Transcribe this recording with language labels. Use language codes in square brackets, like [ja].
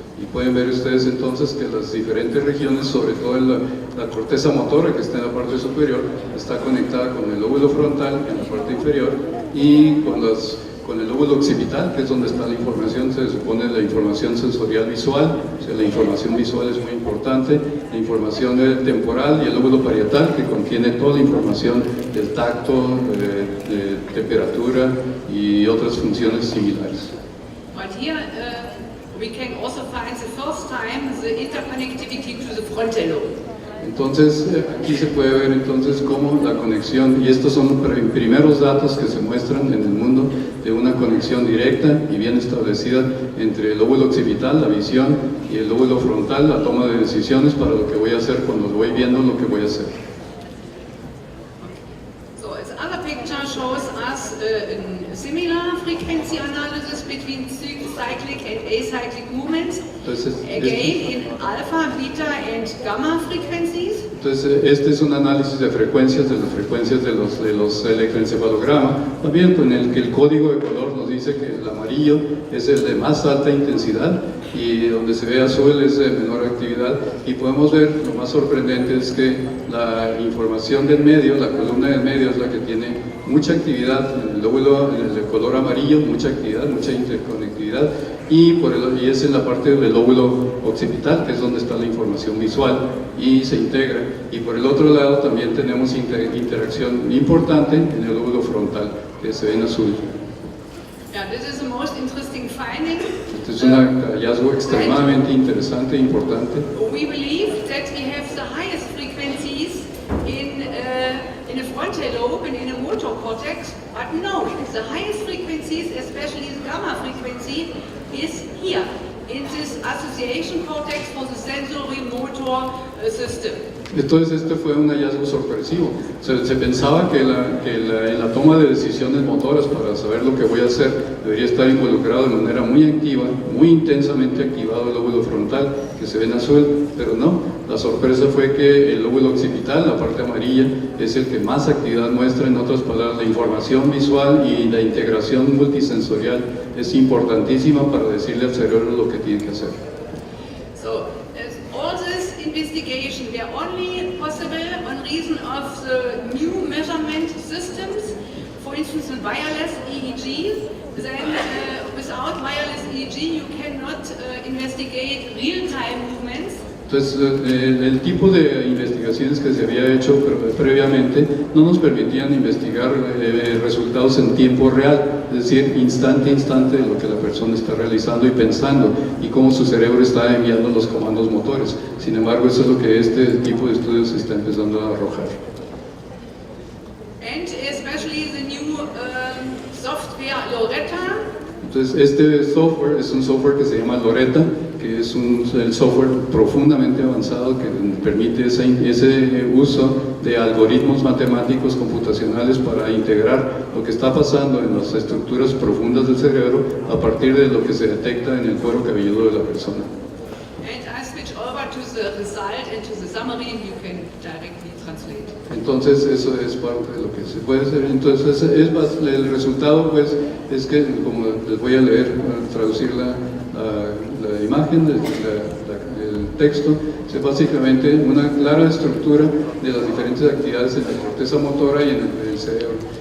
[es] Y pueden ver ustedes entonces que las diferentes regiones, sobre todo la corteza motora, que está en la parte superior, está conectada con el lóbulo frontal en la parte inferior, y con el lóbulo occipital, que es donde está la información, se supone la información sensorial visual, o sea, la información visual es muy importante, la información temporal, y el lóbulo parietal, que contiene toda la información del tacto, de temperatura y otras funciones similares. [en] But here we can also find the first time the interconnectivity to the frontal lobe. [es] Entonces, aquí se puede ver entonces cómo la conexión, y estos son los primeros datos que se muestran en el mundo de una conexión directa y bien establecida entre el lóbulo occipital, la visión, y el lóbulo frontal, la toma de decisiones para lo que voy a hacer cuando voy viendo lo que voy a hacer. [en] So, the other picture shows us a similar frequency analysis between cyclic and acyclic movements. [es] Entonces, [en] again in alpha, beta and gamma frequencies. [es] Entonces, este es un análisis de frecuencias, de las frecuencias de los electroencefalogramas, también con el que el código de color nos dice que el amarillo es el de más alta intensidad y donde se ve azul es de menor actividad, y podemos ver, lo más sorprendente es que la información del medio, la columna del medio es la que tiene mucha actividad, en el lóbulo, en el color amarillo, mucha actividad, mucha interconectividad, y es en la parte del lóbulo occipital, que es donde está la información visual y se integra, y por el otro lado también tenemos interacción importante en el lóbulo frontal, que se ve en azul. [en] Yeah, this is the most interesting finding. [es] Este es un hallazgo extremadamente interesante e importante. [en] We believe that we have the highest frequencies in the frontal lobe and in the motor cortex, but no, the highest frequencies, especially the gamma frequency, is here in this association cortex for the sensory motor system. [es] Entonces este fue un hallazgo sorpresivo. Se pensaba que en la toma de decisiones motoras para saber lo que voy a hacer debería estar involucrado de manera muy activa, muy intensamente activado el lóbulo frontal, que se ve en azul, pero no. La sorpresa fue que el lóbulo occipital, la parte amarilla, es el que más actividad muestra. En otras palabras, la información visual y la integración multisensorial es importantísima para decirle al cerebro lo que tiene que hacer. [en] So, all this investigation were only possible on reason of the new measurement systems, for instance, in wireless EEG. Then, without wireless EEG, you cannot investigate real-time movements. [es] Entonces, el tipo de investigaciones que se había hecho previamente no nos permitían investigar resultados en tiempo real, es decir, instante a instante de lo que la persona está realizando y pensando y cómo su cerebro está enviando los comandos motores. Sin embargo, eso es lo que este tipo de estudios está empezando a arrojar. [en] And especially the new software Loretta. [es] Entonces, este software es un software que se llama Loretta, que es el software profundamente avanzado que permite ese uso de algoritmos matemáticos computacionales para integrar lo que está pasando en las estructuras profundas del cerebro a partir de lo que se detecta en el cuero cabelludo de la persona. [en] And I switch over to the result and to the summary, you can directly translate. [es] Entonces eso es parte de lo que se puede hacer. Entonces el resultado pues es que, como les voy a leer, traducir la imagen, el texto, es básicamente una clara estructura de las diferentes actividades en la corteza motora y en el cerebro.